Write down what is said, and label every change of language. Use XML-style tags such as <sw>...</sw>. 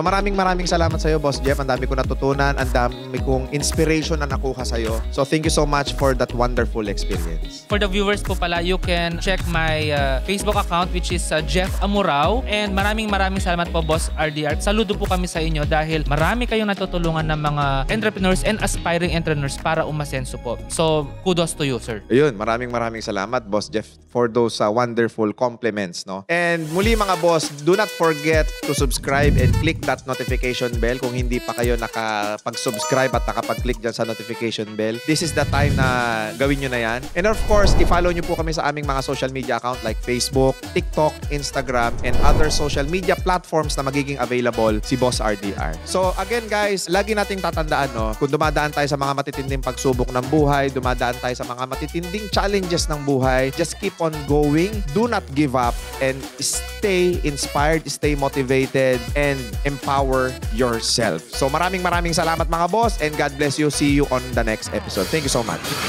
<tl>So maraming salamat sa iyo, Boss Jeff. Ang dami ko natutunan, ang dami kong inspiration na nakuha sa iyo.</tl> <en>So thank you so much for that wonderful experience. For the viewers po pala, you can check my Facebook account which is Jeff Amorao.</en> <tl>And maraming salamat po, Boss RDR. Saludo po kami sa inyo dahil marami kayong natutulungan ng mga entrepreneurs</tl> <en>and aspiring entrepreneurs</en> <tl>para umasenso po.</tl> <en>So, kudos to you, sir.</en> <tl>Ayun, maraming salamat, Boss Jeff,</tl> <en>for those wonderful compliments,</en> <tl>no?</tl> <en>And muli mga boss, do not forget to subscribe and click that notification bell</en> <tl>kung hindi pa kayo nakapag-subscribe at nakapag-click dyan sa notification bell.</tl> <en>This is the time</en> <tl>na gawin nyo na yan.</tl> <en>And of course,</en> <tl>i-follow nyo po kami sa aming mga</tl> <en>social media account like Facebook, TikTok, Instagram, and other social media platforms na magiging available si Boss RDR.</en> <tl>So again guys, lagi nating tatandaan, no? Kung dumadaan tayo sa mga matitinding pagsubok ng buhay, dumadaan tayo sa mga matitinding challenges ng buhay,</tl> <en>just keep on going. Do not give up and stay inspired, stay motivated, and empower yourself.</en> <tl>So maraming salamat mga boss</tl> <en>and God bless you. See you on the next episode. Thank you so much.</en>